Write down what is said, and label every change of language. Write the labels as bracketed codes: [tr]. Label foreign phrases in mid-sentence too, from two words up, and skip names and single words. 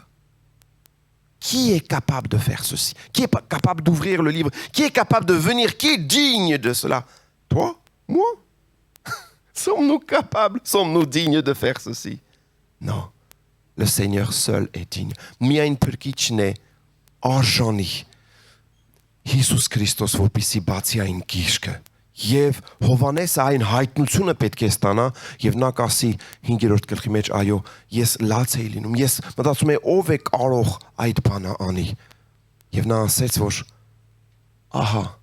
[fr] Qui est capable de faire ceci? Qui est capable d'ouvrir le livre? Qui est capable de venir? Qui est digne de cela? Toi? Moi? Sommes-nous capables? Sommes-nous dignes de faire ceci? Non. Le Seigneur seul est digne. [hy] Միայն փրկիչն է արժանի Հիսուս Քրիստոս որպեսզի բացի այն գիրքը եւ Հովանեսը այն հայտնությունը պետք է ստանա եւ նա կասի 5-րդ գլխի մեջ այո ես լաց էի լինում ես մտածում եմ ով է կարող այդ բանը անի եւ նա ասեց որ ահա